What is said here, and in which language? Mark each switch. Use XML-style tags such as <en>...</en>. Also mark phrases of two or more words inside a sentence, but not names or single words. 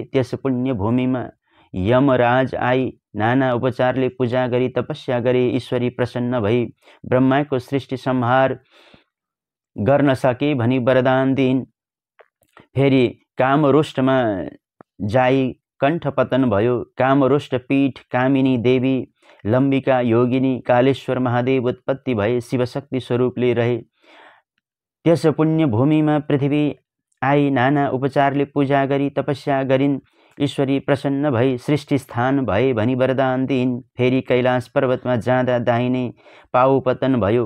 <ne>त्यस पुण्य भूमिमा यमराज आई नाना उपचारले पूजा गरी तपस्या गरे। ईश्वरी प्रसन्न भई ब्रह्माको सृष्टि संहार गर्न सके भनी वरदान दिइन्। फेरि कामरोष्टमा जाई कण्ठ पतन भयो। कामरोष्ट पीठ कामिनी देवी लम्बिका योगिनी कालेश्वर महादेव उत्पत्ति भए शिवशक्ति स्वरूपले रहे। त्यस पुण्य भूमिमा पृथ्वी आई नाना उपचारले पूजा गरी तपस्या गरिन्। ईश्वरी प्रसन्न भई सृष्टि स्थान भए भनी वरदान दिइन्। फेरि कैलाश पर्वतमा जाँदा दाहिने पाउ पतन भयो।</ne>